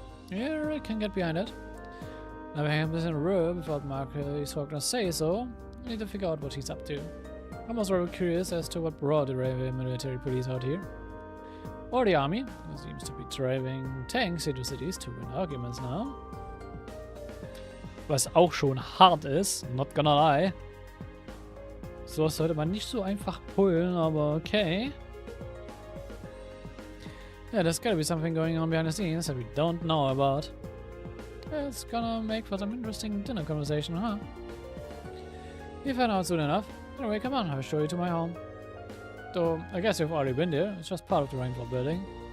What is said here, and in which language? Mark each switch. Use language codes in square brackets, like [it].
[en] Yeah, I can get behind it. Now I have this in a row without Mark is gonna say so. I need to figure out what he's up to. I'm also very curious as to what brought the railway military police out here. Or the army, who seems to be driving tanks into cities to win arguments now. [de] Was auch schon hart ist, [en] not gonna lie. [de] So was sollte man nicht so einfach pullen, aber okay. [en] Yeah, there's gotta be something going on behind the scenes that we don't know about. It's gonna make for some interesting dinner conversation, huh? We'll find out soon enough. Anyway, come on, I'll show you to my home. Though, I guess you've already been there. It's just part of the Rainfall building.